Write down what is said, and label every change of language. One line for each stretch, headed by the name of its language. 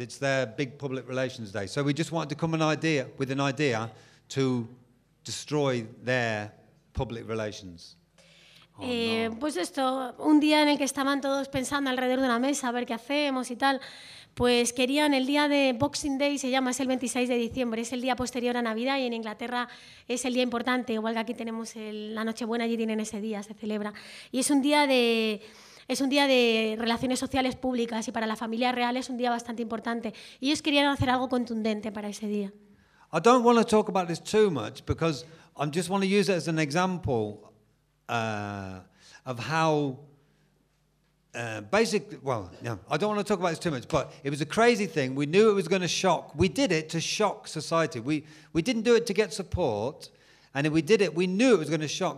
English: It's their big public relations day. So we just wanted to come with an idea to destroy their public relations.
Spanish: Pues esto, un día en el que estaban todos pensando alrededor de una mesa a ver qué hacemos y tal, pues querían el día de Boxing Day, se llama, es el 26 de diciembre, es el día posterior a Navidad y en Inglaterra es el día importante, igual que aquí tenemos la Nochebuena, allí tienen ese día, se celebra. Y es un día de relaciones sociales públicas y para la familia real es un día bastante importante. Y ellos querían hacer algo contundente para ese día.
English: I don't want to talk about this too much because I just want to use it as an example of how I don't want to talk about this too much, but it was a crazy thing. We knew it was going to shock. We did it to shock society. We didn't do it to get support, and if we did it, we knew it was going to shock.